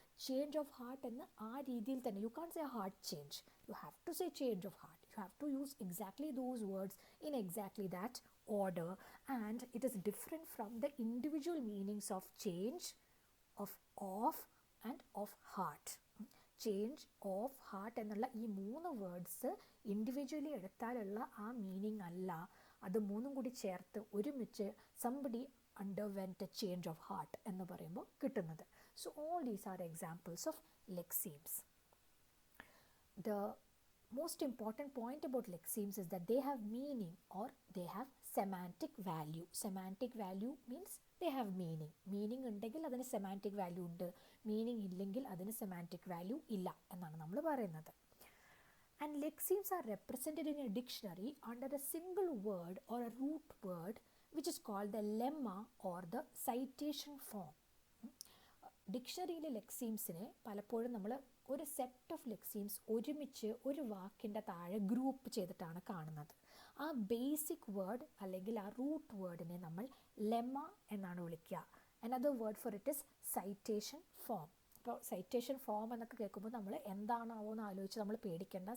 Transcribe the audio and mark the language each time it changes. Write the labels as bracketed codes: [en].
[en] Change of heart [ml] എന്ന് ആ രീതിയിൽ തന്നെ, [en] you can't say heart change, you have to say change of heart, you have to use exactly those words in exactly that order, and it is different from the individual meanings of change, of and of heart. [ml] Change of heart എന്നുള്ള ഈ 3 words individually എടുത്താലുള്ള ആ meaning അല്ല, അത് മൂന്നും കൂടി ചേർത്ത് ഒരുമിച്ച് [en] somebody underwent a change of heart [ml] എന്ന് പറയുമ്പോൾ കിട്ടുന്നത്. [en] So all these are examples of lexemes. The most important point about lexemes is that they have meaning or they have semantic value. Semantic value means they have meaning. [ml] Meaning ഉണ്ടെങ്കിൽ അതിന് semantic value ഉണ്ട്, meaning ഇല്ലെങ്കിൽ അതിന് semantic value ഇല്ല എന്നാണ് നമ്മൾ പറയുന്നത്. [en] And lexemes are represented in a dictionary under a single word or a root word which is called the lemma or the citation form. [ml] ഡിക്ഷണറിയിലെ ലെക്സീംസിനെ പലപ്പോഴും നമ്മൾ ഒരു സെറ്റ് ഓഫ് ലെക്സീംസ് ഒരുമിച്ച് ഒരു വാക്കിൻ്റെ താഴെ ഗ്രൂപ്പ് ചെയ്തിട്ടാണ് കാണുന്നത്. ആ ബേസിക് വേർഡ് അല്ലെങ്കിൽ ആ റൂട്ട് വേർഡിനെ നമ്മൾ ലെമ്മ എന്നാണ് വിളിക്കുക. [en] Another word for it is citation form. [ml] ഇപ്പോൾ സൈറ്റേഷൻ ഫോം എന്നൊക്കെ കേൾക്കുമ്പോൾ നമ്മൾ എന്താണാവോ എന്ന് ആലോചിച്ച് നമ്മൾ പേടിക്കേണ്ട.